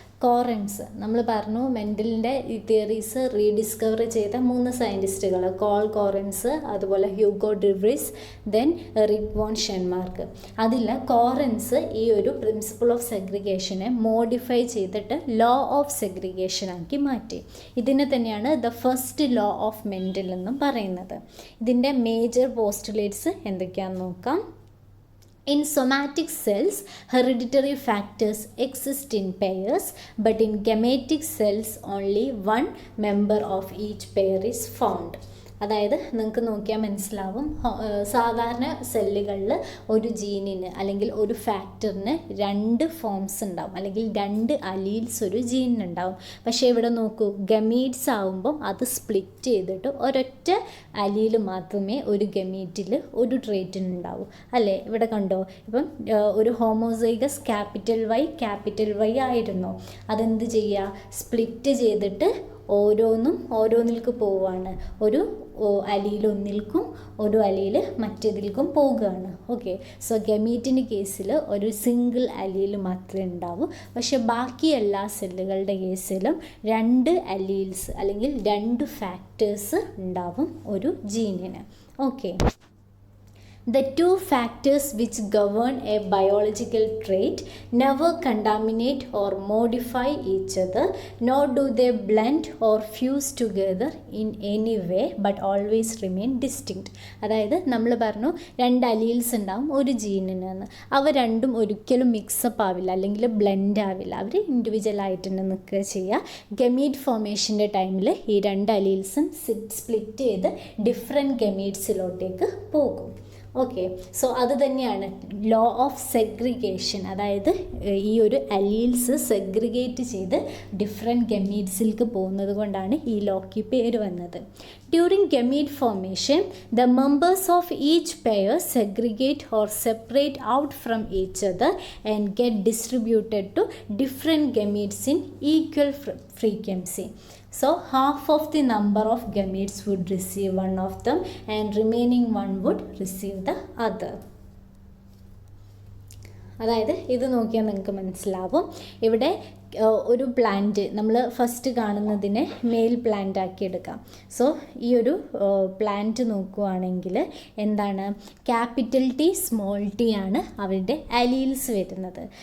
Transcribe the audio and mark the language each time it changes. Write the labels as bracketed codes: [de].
[ml] Correns നമ്മൾ പറഞ്ഞു മെൻഡലിൻ്റെ ഈ തിയറീസ് റീഡിസ്കവർ ചെയ്ത 3 സയൻറ്റിസ്റ്റുകൾ, കോൾ കോറൻസ്, അതുപോലെ ഹ്യൂഗോ ഡിവ്രിസ്, ദെൻ റിക് വോൺ ഷെൻമാർക്ക്. അതിൽ കോറൻസ് ഈ ഒരു പ്രിൻസിപ്പിൾ ഓഫ് സെഗ്രിഗേഷനെ മോഡിഫൈ ചെയ്തിട്ട് ലോ ഓഫ് സെഗ്രിഗേഷൻ ആക്കി മാറ്റി. ഇതിനെ തന്നെയാണ് the first law of Mendel എന്നും പറയുന്നത്. ഇതിൻ്റെ മേജർ പോസ്റ്റുലേറ്റ്സ് എന്തൊക്കെയാണെന്ന് നോക്കാം. [en] In somatic cells, hereditary factors exist in pairs, but in gametic cells, only one member of each pair is found. [ml] അതായത് നിങ്ങൾക്ക് നോക്കിയാൽ മനസ്സിലാവും, സാധാരണ സെല്ലുകളിൽ ഒരു ജീനിന് അല്ലെങ്കിൽ ഒരു ഫാക്ടറിന് 2 ഫോംസ് ഉണ്ടാവും, അല്ലെങ്കിൽ 2 അലീൽസ് ഒരു ജീനിനുണ്ടാവും. പക്ഷേ ഇവിടെ നോക്കൂ, ഗമീറ്റ്സ് ആവുമ്പം അത് സ്പ്ലിറ്റ് ചെയ്തിട്ട് ഒരൊറ്റ അലീൽ മാത്രമേ ഒരു ഗമീറ്റിൽ ഒരു ട്രേറ്റിനുണ്ടാവൂ, അല്ലേ? ഇവിടെ കണ്ടോ, ഇപ്പം ഒരു ഹോമോസൈഗസ് ക്യാപിറ്റൽ വൈ ആയിരുന്നു. അതെന്ത് ചെയ്യുക, സ്പ്ലിറ്റ് ചെയ്തിട്ട് ഓരോന്നിൽക്ക് പോവുകയാണ്. ഒരു അലീൽ ഒന്നിൽക്കും ഒരു അലീൽ മറ്റേതിൽക്കും പോവുകയാണ്. ഓക്കെ, സോ ഗമീറ്റിൻ്റെ കേസിൽ ഒരു സിംഗിൾ അലീൽ മാത്രമേ ഉണ്ടാവൂ. പക്ഷെ ബാക്കി എല്ലാ സെല്ലുകളുടെ കേസിലും 2 അലീൽസ് അല്ലെങ്കിൽ 2 ഫാക്ടേഴ്സ് ഉണ്ടാവും ഒരു ജീനിന്. [en] Okay, the 2 factors which govern a biological trait never contaminate or modify each other, nor do they blend or fuse together in any way, but always remain distinct. [ml] അതായത് നമ്മൾ പറഞ്ഞു 2 അലീൽസ് ഉണ്ടാവും ഒരു ജീനിന്. അവ രണ്ടും ഒരിക്കലും മിക്സപ്പ് ആവില്ല അല്ലെങ്കിൽ ബ്ലെൻഡ് ആവില്ല, അവർ ഇൻഡിവിജ്വൽ ആയിട്ട് തന്നെ നിൽക്കുക ചെയ്യുക. ഗമീറ്റ് ഫോർമേഷൻ്റെ ടൈമിൽ ഈ 2 അലീൽസും സ്പ്ലിറ്റ് ചെയ്ത് ഡിഫറെൻറ്റ് ഗമീറ്റ്സിലോട്ടേക്ക് പോകും. ഓക്കെ, സോ അത് തന്നെയാണ് ലോ ഓഫ് സെഗ്രിഗേഷൻ. അതായത് ഈ ഒരു അലീൽസ് സെഗ്രിഗേറ്റ് ചെയ്ത് ഡിഫറെൻറ്റ് ഗമീറ്റ്സിലേക്ക് പോകുന്നത് കൊണ്ടാണ് ഈ ലോക്ക് പേര് വന്നത്. [en] During gamete formation the members of each pair segregate or separate out from each other and get distributed to different gametes in equal frequency. So half of the number of gametes would receive one of them and remaining one would receive the other. [ml] അതായത് ഇത് നോക്കിയാൽ നിങ്ങൾക്ക് മനസ്സിലാവും, ഇവിടെ ഒരു plant നമ്മൾ first കാണുന്നതിനെ mail plant ആക്കി എടുക്കാം. സോ ഈ ഒരു പ്ലാന്റ് നോക്കുകയാണെങ്കിൽ എന്താണ്, ക്യാപിറ്റൽ ടി സ്മോൾ ടി ആണ് അവരുടെ അലീൽസ് വരുന്നത്.